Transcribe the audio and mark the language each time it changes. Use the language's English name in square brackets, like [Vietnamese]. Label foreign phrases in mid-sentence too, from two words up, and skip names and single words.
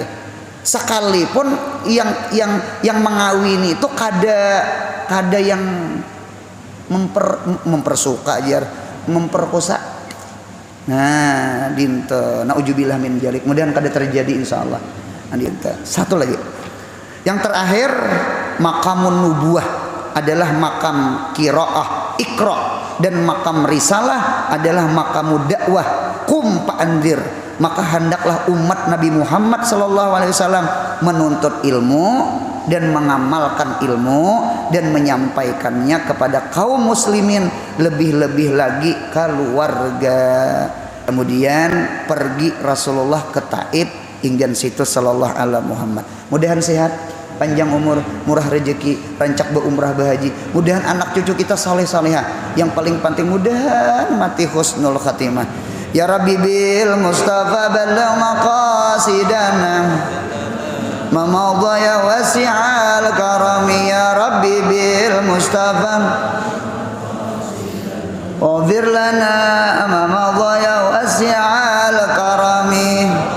[Banjar] Sekalipun yang mengawini itu kada yang mempersuka aja, memperkosa. Nah, dinten [Arabic] نعوذ بالله من ذلك. [Banjar] Mudahan kada terjadi insyaallah. Nah, dinten. Satu lagi. [Indonesian] Yang terakhir, [Arabic] مقام النبوة [Indonesian] adalah makam [Arabic] قراءة، اقرأ, [Indonesian] dan makam risalah adalah [Arabic] مقام الدعوة, قم فأنذر. [Indonesian] Maka hendaklah umat Nabi Muhammad SAW menuntut ilmu dan mengamalkan ilmu dan menyampaikannya kepada kaum muslimin, lebih-lebih lagi keluarga. [Banjar] Kemudian pergi Rasulullah ke Taif inggan situ [Arabic] صلى الله عليه [Banjar] Muhammad. [Indonesian] Mudahan sehat, panjang umur, murah rezeki, rancak berumrah berhaji. Mudahan anak cucu kita saleh-salehah. Yang paling penting mudahan mati [Arabic] حسن الخاتمة. يا رب بالمصطفى بلغ مقاصدنا ما مضى يا واسع الكرم. يا رب بالمصطفى واغفر لنا ما مضى يا واسع الكرم.